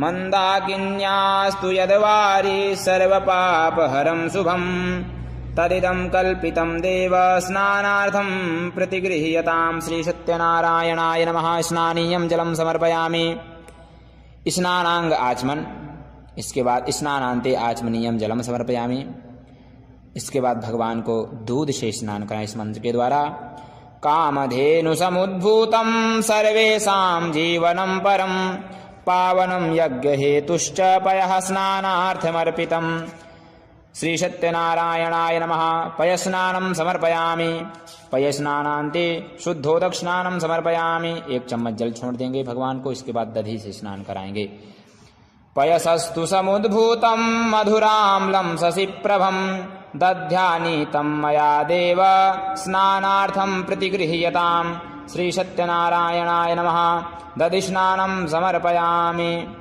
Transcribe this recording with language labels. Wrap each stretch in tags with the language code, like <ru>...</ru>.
<sa>मंदाकिन्यास्तु यद्वारि सर्वपापहरं शुभं तदिदं कल्पितं देव स्नानार्थं प्रतिगृह्यताम्। श्री सत्यनारायणाय नमः। स्नानीयं जलं समर्पयामि। स्नानांग आचमन।</sa> <hi>इसके बाद</hi> <sa>स्नानान्ते आचमनीयं जलं समर्पयामि।</sa> <hi>इसके बाद भगवान को दूध से स्नान कराएं इस मंत्र के द्वारा।</hi> <sa>कामधेनु समुद्भूतं सर्वेषां जीवनं परं पावनं यज्ञ हेतुश्च पयः स्नानार्थमर्पितम्। श्री सत्यनारायणाय नमः। पयस्नानं समर्पयामि। पयस्नानान्ते शुद्धोदक स्नानं समर्पयामि।</sa> <hi>1 चम्मच जल छोड़ देंगे भगवान को, इसके बाद दधी से स्नान कराएंगे।</hi> <sa>पयसस्तु समुद्भूतं मधुराम्लं शशिप्रभं दध्यानीतं मया देव स्नानार्थं प्रतिगृह्यताम्। श्री सत्यनारायणाय नमः। दधि स्नानं समर्पयामि।</sa>